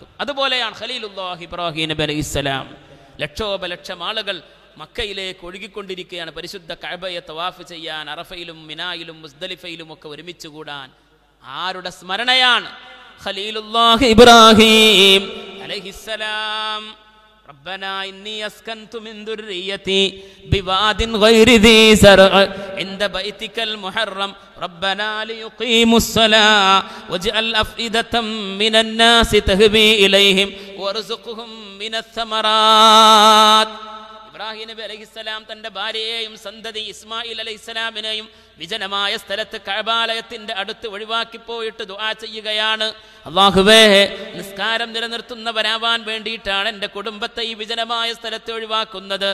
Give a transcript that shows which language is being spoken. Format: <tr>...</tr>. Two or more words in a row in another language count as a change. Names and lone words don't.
<ml>അതുപോലെയാണ് ഖലീലുല്ലാഹി ഇബ്രാഹിം നബി അലൈഹിസ്സലാം. ലക്ഷോപലക്ഷം ആളുകൾ മക്കയിലേക്ക് ഒഴുകിക്കൊണ്ടിരിക്കുകയാണ്. പരിശുദ്ധ കഅബയെ തവാഫ് ചെയ്യാൻ അറഫയിലും മിനായിലും മുസ്ദലിഫയിലും ഒക്കെ ഒരുമിച്ച് കൂടാൻ ആരുടെ സ്മരണയാണ്? ഖലീലുല്ലാഹി ഇബ്രാഹിം അലൈഹിസ്സലാം.</ml> <ar>ربنا إني أسكنت من ذريتي بواد غير ذي زرع عند بيتك المحرم ربنا ليقيموا الصلاة واجعل أفئدة من الناس تهوي إليهم وارزقهم من الثمرات.</ar> <ml>ഇബ്രാഹിം നബി അലൈഹിസ്സലാം തന്റെ ഭാര്യയെയും സന്തതി ഇസ്മായിൽ അലൈഹിസ്സലാമിനെയും വിജനമായ സ്ഥലത്ത് കഅബാലയത്തിന്റെ അടുത്ത് ഒഴിവാക്കി പോയിട്ട് ദുആ ചെയ്യുകയാണ്. അല്ലാഹുവേ, നിസ്കാരം നിലനിർത്തുന്നവരാവാൻ വേണ്ടിയിട്ടാണ് എൻ്റെ കുടുംബത്തെ ഈ വിജനമായ സ്ഥലത്ത് ഒഴിവാക്കുന്നത്.</ml>